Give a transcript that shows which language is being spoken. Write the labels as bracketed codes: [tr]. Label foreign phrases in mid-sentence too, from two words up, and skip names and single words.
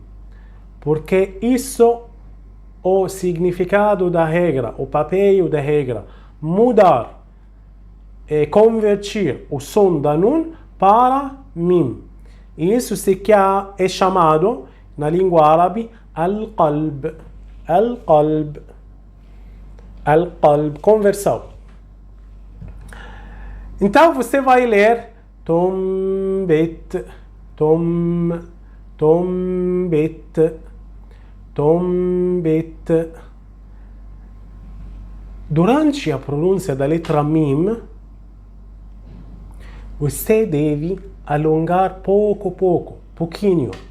[pt] Porque isso é o significado da regra, o papel da regra. Mudar e converter o som da Nun para Mim. E isso é chamado, na língua árabe, al-qalb. Al-qalb. Al-qalb. Conversão. Então você vai ler tombet, tombet. Durante a pronúncia da letra Mim, você deve alongar pouquinho.